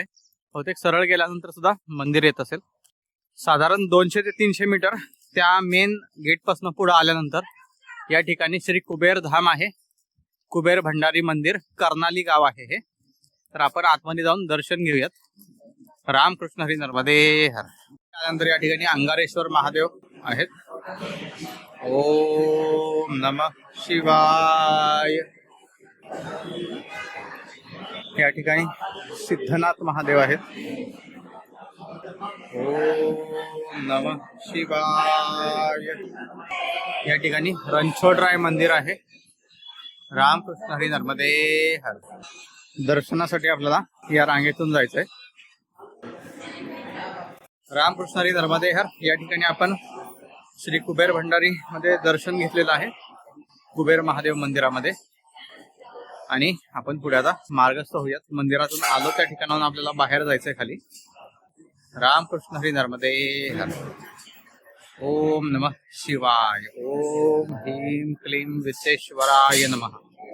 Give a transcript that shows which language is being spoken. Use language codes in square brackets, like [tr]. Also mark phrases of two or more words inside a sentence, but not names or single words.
[mr] बहुतेक सरळ गेल्यानंतर सुद्धा मंदिर येत असेल. साधारण 200 ते 300 मीटर त्या मेन गेट पासून पुढे आल्यानंतर या ठिकाणी श्री कुबेर धाम आहे, कुबेर भंडारी मंदिर, कर्नाली गाव आहे हे. तर आपण आतमध्ये जाऊन दर्शन घेऊयात. रामकृष्ण हरी नर्मदे हर. त्यानंतर या ठिकाणी अंगारेश्वर महादेव आहेत. [sa] ओम नमः शिवाय. [mr] या ठिकाणी सिद्धनाथ महादेव आहेत. [sa] ओम नमः शिवाय. [mr] या ठिकाणी रणछोडराय मंदिर आहे. रामकृष्ण हरी नर्मदे हर. दर्शनासाठी आपल्याला या रांगेतून जायचंय. रामकृष्ण हरी नर्मदे हर. या ठिकाणी आपण श्री कुबेर भंडारी मध्ये दर्शन घेतलेलं आहे, कुबेर महादेव मंदिरामध्ये. आणि आपण पुढे आता मार्गस्थ होऊयात. मंदिरातून आलो त्या ठिकाणाहून आपल्याला बाहेर जायचंय खाली. रामकृष्ण हरी नर्मदे हर. [sa] ओम नमः शिवाय. ओम ह्रीं क्लीं विश्वेश्वराय नमः.